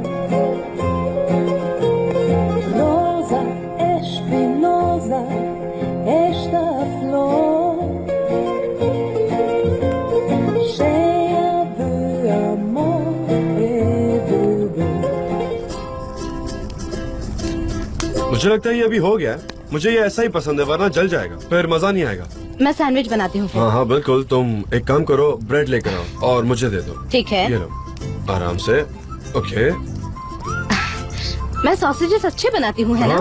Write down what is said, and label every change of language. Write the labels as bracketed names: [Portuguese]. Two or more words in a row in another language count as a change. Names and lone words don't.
[Portuguese] Rosa espinhosa, esta flor, cheia de amor e de dor. [Hindi] मुझे लगता है ये अभी हो गया है। मुझे ये ऐसा ही पसंद है, वरना जल जाएगा, फिर मजा नहीं आएगा। मैं सैंडविच बनाती हूँ। हाँ हाँ बिल्कुल, तुम एक काम करो, ब्रेड लेकर आओ और मुझे दे दो। ठीक है। ये लो, आराम से। ओके। मैं सॉसेजेस अच्छे बनाती हूँ, है ना?